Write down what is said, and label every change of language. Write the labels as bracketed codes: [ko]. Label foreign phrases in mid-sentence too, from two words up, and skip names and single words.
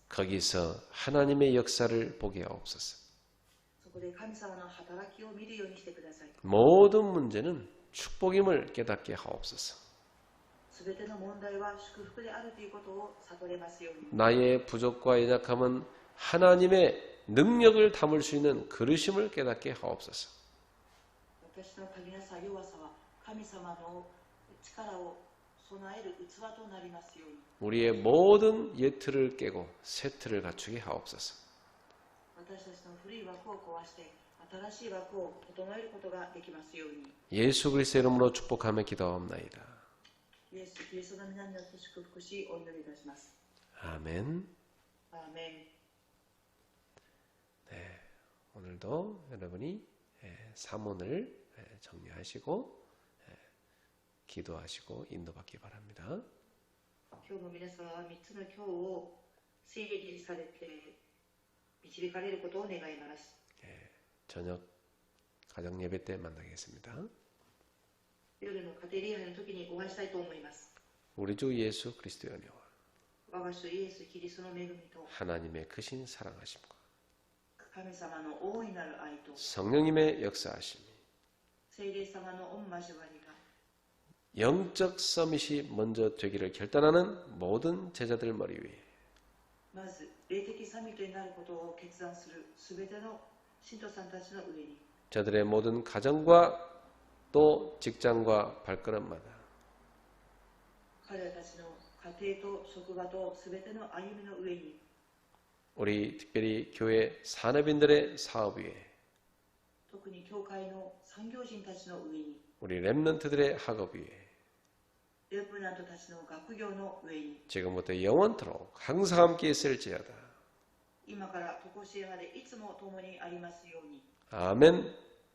[ko] 거기서 하나님의 역사를 보게 하옵소서. [ja] そこで神様の働きを見るようにしてください。 [ko] 모든 문제는 축복임을 깨닫게 하옵소서. [ja] すべての問題は祝福であるということを悟れますように。 [ko] 나의 부족과 연약함은 하나님의 능력을 담을 수 있는 그릇임을 깨닫게 하옵소서. [ja] 私の足りなさ、弱さは神様の力を備える器となりますように。 [ko] 우리의 모든 옛 틀을 깨고 새 틀을 갖추게 하옵소서. [ja] 私たちの古い枠を壊して新しい枠を整えることができますように。 [ko] 예수 그리스도의 이름으로 축복하며 기도하옵나이다. [ja] イエス・キリストの皆によって祝福しお祈りいたします。 [ko] 아멘. [ja] アーメン。 [ko] 오늘도 여러분이 사문을 정리하시고 기도하시고 인도받기 바랍니다. [ja] 今日も皆様は3つの今日を整理されて導かれることを願います。 [ko] 저녁 가정 예배 때 만나겠습니다. [ja] 夜の家庭礼拝の時にお会いしたいと思います。 [ko] 우리 주 예수 그리스도의 은혜와 [ja] 我が主イエス・キリストの恵みと [ko] 하나님의 크신 사랑하심과 [ja] 神様の大いなる愛と [ko] 성령님의 역사하심이 [ja] 聖霊様の御交わりが [ko] 영적 서밋이 먼저 되기를 결단하는 모든 제자들 머리 위에 [ja] まず霊的サミットになることを決断するすべての信徒さんたちの上に [ko] 저들의 모든 가정과 또 직장과 발걸음마다 [ja] 彼らたちの家庭と職場とすべての歩みの上に [ko] 우리 특별히 교회 산업인들의 사업 위에 [ja] 特に教会の産業人たちの上に [ko] 우리 렘넌트들의 학업 위에 [ja] レプナントたちの学業の上に [ko] 지금부터 영원토록 항상 함께 있을지어다. [ja] 今から常しえまでいつも共にありますように。 [ko] 아멘.